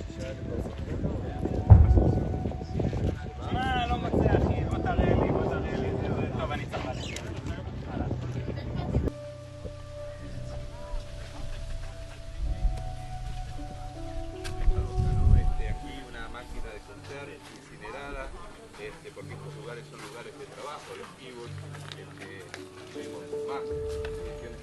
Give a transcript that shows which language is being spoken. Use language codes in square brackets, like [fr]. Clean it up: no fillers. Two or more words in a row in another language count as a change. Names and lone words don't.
[he] לא מוצא אחי, בוא תראה לי, טוב אני צריך ללכת. [es] Aquí una máquina de coser incinerada, porque estos lugares son lugares de trabajo, los kibutz, tuvimos más.